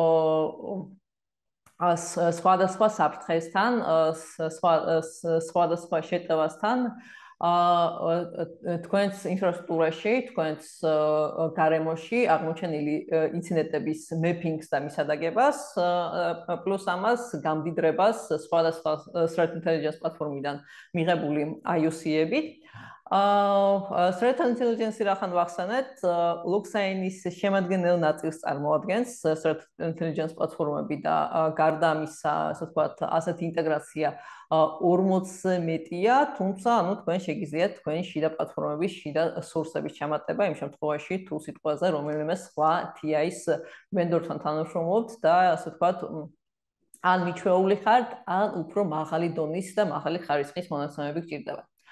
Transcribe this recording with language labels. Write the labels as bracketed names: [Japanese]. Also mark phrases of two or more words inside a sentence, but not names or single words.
[Georgian] სხვადასხვა საფრთხესთან, სხვადასხვა შეტევასთან თქვენს ინფრასტრუქტურაში, თქვენს გარემოში აღმოჩენილი ინციდენტების მეფინგს და მისადაგებას, პლუს ამას გამდიდრებას სხვადასხვა [English] threat intelligence [Georgian] პლატფორმიდან მიღებული IOC-ებით. [English] Threat intelligence [Georgian] რახან ვახსენეთ, LuxAIN-ის შემადგენელ ნაწილს წარმოადგენს [English] threat intelligence [Georgian] პლატფორმები და გარდა ამისა, ასე ვთქვათ, ასეთი ინტეგრაცია 40 მეტია, თუმცა, ანუ თქვენ შეგიძლიათ თქვენი შიდა პლატფორმების შიდა სურსების ჩამატება იმ შემთხვევაში, თუ სიტყვაზე რომელიმე სხვა TI-ის ვენდორთან თანამშრომლობთ და ასე ვთქვათ, ან მიჩვეული ხართ, ან უფრო მაღალი დონის და მაღალი ხარისხის მონაცემები გჭირდება.